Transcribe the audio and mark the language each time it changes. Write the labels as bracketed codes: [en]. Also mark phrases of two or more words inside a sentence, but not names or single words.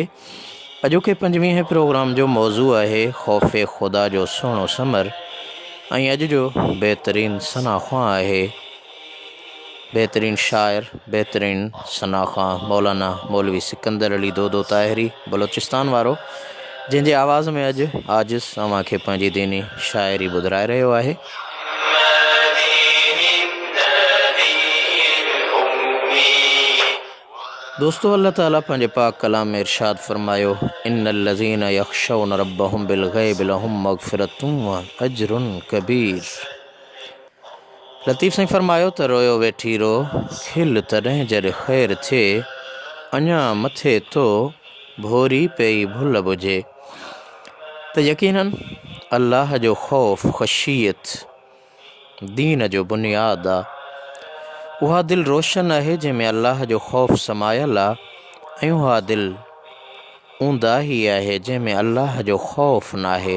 [sd] अॼोके 25वें प्रोग्राम जो मौज़ू आहे ख़ौफ़े ख़ुदा जो सुहिणो समर ऐं अॼु जो बहितरीन सनाख़्वां आहे बेहतरीन शायर बेहतरीन सनाख़्वां मौलाना मौलवी सिकंदर अली दोदो ताहिरी बलोचिस्तान वारो, जंहिंजे आवाज़ में अॼु आजिज़ अव्हां खे पंहिंजी दीनी शाइरी ॿुधाए रहियो आहे। दोस्तों, अल्लाह ताला पंहिंजे पाक कलाम में इरशाद फरमायो, [ar] إن الذين يخشون ربهم بالغيب لهم مغفرة وأجر كبير. [sd] लतीफ़ साईं फरमायो त रोयो वेठी रो खिल तॾहिं जॾहिं ख़ैरु थिए, अञा मथे तो भोरी पई भुल बुझे। त यकीनन अल्लाह जो ख़ौफ़ ख़शियत दीन जो बुनियादु आहे। उहा दिलि रोशन आहे जंहिंमें अल्लाह जो ख़ौफ़ समायल आहे, ऐं उहा दिलि ऊंदाही आहे जंहिंमें अल्लाह जो ख़ौफ़ नाहे।